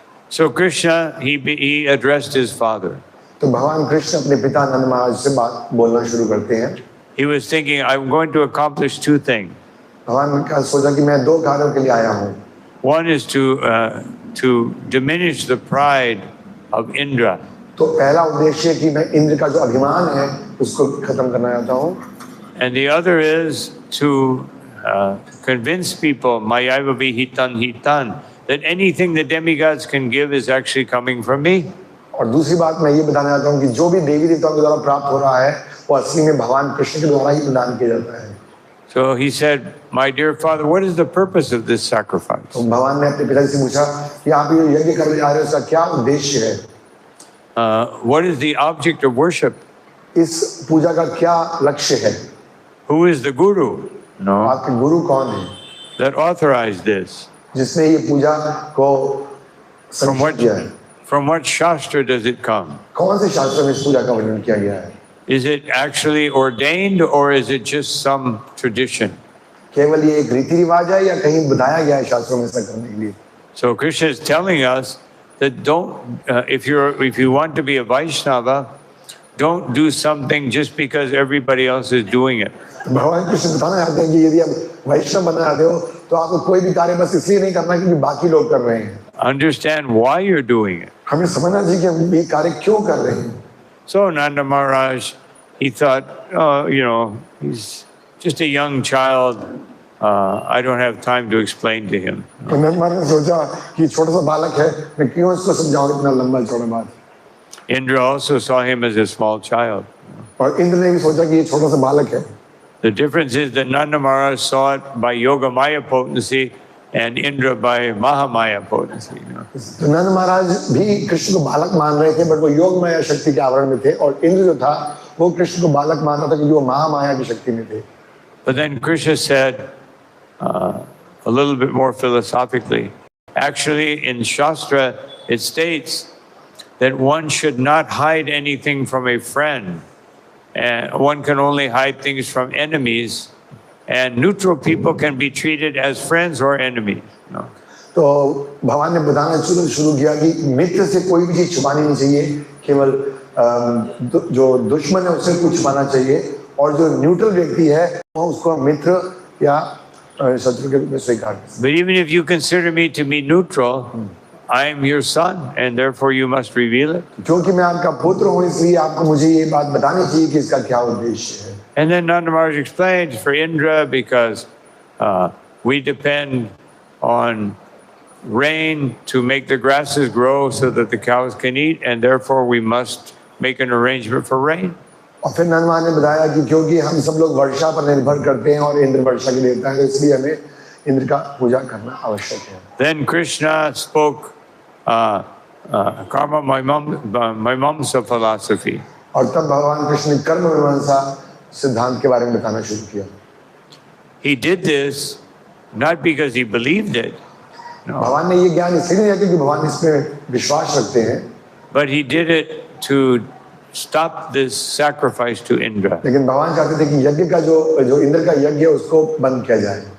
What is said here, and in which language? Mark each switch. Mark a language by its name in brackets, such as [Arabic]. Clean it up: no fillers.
[English] So Krishna, he addressed his father. [Hindi] तो भगवान कृष्ण अपने पिता नंद महाराज से बात बोलना शुरू करते हैं। [English] He was thinking, I'm going to accomplish two things. [Hindi] भगवान ने सोचा कि मैं दो कार्यों के लिए आया हूँ। [English] One is to diminish the pride of Indra. [Hindi] तो पहला उद्देश्य है कि मैं इंद्र का जो अभिमान है उसको खत्म करना चाहता हूँ। [English] And the other is to convince people, Mayaiva Vihitan Hitan, that anything the demigods can give is actually coming from me. [Hindi] और दूसरी बात मैं ये बताना चाहता हूँ कि जो भी देवी देवताओं के द्वारा प्राप्त हो रहा है वो असली में भगवान कृष्ण के द्वारा ही प्रदान किया जाता है। [English] So he said, my dear father, what is the purpose of this sacrifice? [Hindi] तो भगवान ने अपने पिताजी से पूछा कि आप ये यज्ञ करने जा रहे हो, इसका क्या उद्देश्य है? [English] What is the object of worship? [Hindi] इस पूजा का क्या लक्ष्य है? [English] Who is the guru? No. [Hindi] आपके गुरु कौन है [English] That authorized this? [Hindi] जिसने ये पूजा को संरक्षित किया है? [English] From what shastra does it come? [Hindi] कौन से शास्त्र में इस पूजा का वर्णन किया गया है? [English] Is it actually ordained or is it just some tradition? [Hindi] केवल ये एक रीति रिवाज है या कहीं बताया गया है शास्त्रों में ऐसा करने के लिए? [English] So Krishna is telling us that if you want to be a Vaishnava, don't do something just because everybody else is doing it. [Hindi] भगवान कृष्ण बताना चाहते हैं कि यदि आप वैष्णव बनना चाहते हो तो आपको कोई भी कार्य बस इसलिए नहीं करना क्योंकि बाकी लोग कर रहे हैं। [English] Understand why you're doing it. [Hindi] हमें समझना चाहिए कि हम ये कार्य क्यों कर रहे हैं। [English] So Nanda Maharaj, he thought, oh, he's just a young child. I don't have time to explain to him. [Hindi] तो नंद महाराज ने सोचा कि छोटा सा बालक है, मैं क्यों इसको समझाऊं इतना लंबा चौड़ा बात। [English] Indra also saw him as a small child. [Hindi] और इंद्र ने भी सोचा कि ये छोटा सा बालक है। [English] The difference is that Nanda Maharaj saw it by Yogamaya potency and Indra by Mahamaya potency. [Hindi] तो नंद महाराज भी कृष्ण को बालक मान रहे थे, बट वो योग माया शक्ति के आवरण में थे, और इंद्र जो था वो कृष्ण को बालक मान रहा था क्योंकि वो महामाया की शक्ति में थे। [English] But then Krishna said a little bit more philosophically, actually in Shastra it states that one should not hide anything from a friend, and one can only hide things from enemies, and neutral people can be treated as friends or enemies. No? [Hindi] तो भगवान ने बताना शुरू किया कि मित्र से कोई भी चीज छुपानी नहीं चाहिए, केवल जो दुश्मन है उससे कुछ छुपाना चाहिए, और जो न्यूट्रल व्यक्ति है वो उसको मित्र या शत्रु के रूप में स्वीकार। [English] But even if you consider me to be neutral, I am your son, and therefore you must reveal it. [Hindi] क्योंकि मैं आपका पुत्र हूँ, इसलिए आपको मुझे ये बात बतानी चाहिए कि इसका क्या उद्देश्य है। [English] And then Nanda Maharaj explained for Indra, because we depend on rain to make the grasses grow so that the cows can eat, and therefore we must make an arrangement for rain. [Hindi] और फिर नंद महाराज ने बताया कि क्योंकि हम सब लोग वर्षा पर निर्भर करते हैं और इंद्र वर्षा के देवता है, तो इसलिए हमें इंद्र का पूजा करना आवश्यक है। [English] Then Krishna spoke karma Mimamsa philosophy. [Hindi] और तब भगवान कृष्ण ने कर्म मीमांसा सिद्धांत के बारे में बताना शुरू किया। [English] He did this not because he believed it, [Hindi] भगवान ने ये ज्ञान इसलिए नहीं दिया क्योंकि भगवान इसमें विश्वास रखते हैं, [English] but he did it to stop this sacrifice to Indra. [Hindi] लेकिन भगवान चाहते थे कि यज्ञ का जो इंद्र का यज्ञ है उसको बंद किया जाए।